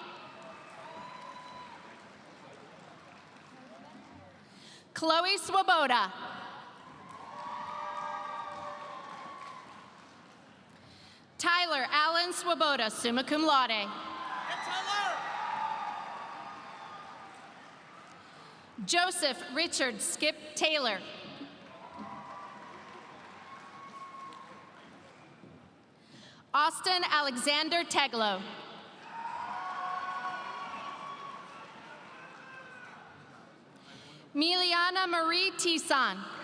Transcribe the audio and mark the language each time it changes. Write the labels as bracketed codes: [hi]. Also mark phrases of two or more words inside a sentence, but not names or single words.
[en] Chloe Swoboda. Tyler Allen Swoboda, summa cum laude. Joseph Richard Skip Taylor. Austin Alexander Teglow. Miliana Marie Tison.